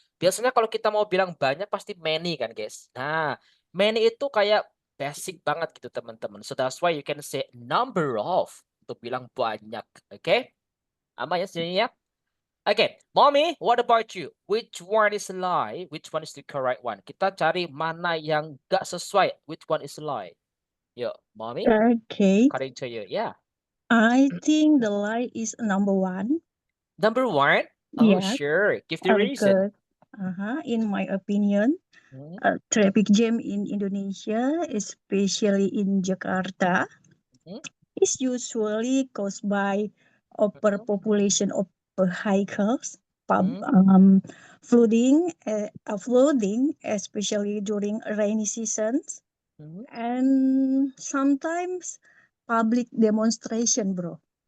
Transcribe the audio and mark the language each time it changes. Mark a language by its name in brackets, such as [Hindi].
[Indonesian] Biasanya kalau kita mau bilang banyak pasti many kan, guys. Nah, many itu kayak basic banget gitu, teman-teman. [English] So that's why you can say number of [Indonesian] untuk bilang banyak, [English] okay? [Indonesian] Aman ya sini ya? [English] Okay, Mommy, what about you? Which one is a lie? Which one is the correct one? [Indonesian] Kita cari mana yang gak sesuai. [English] Which one is a lie? Yo, Mommy, Okay. according to you, yeah. I think the lie is number one. Number one? Oh, Yes. sure. Give the reason. In my opinion, traffic jam in Indonesia, especially in Jakarta, is usually caused by overpopulation of vehicles, flooding, especially during rainy seasons, and sometimes public demonstration, bro.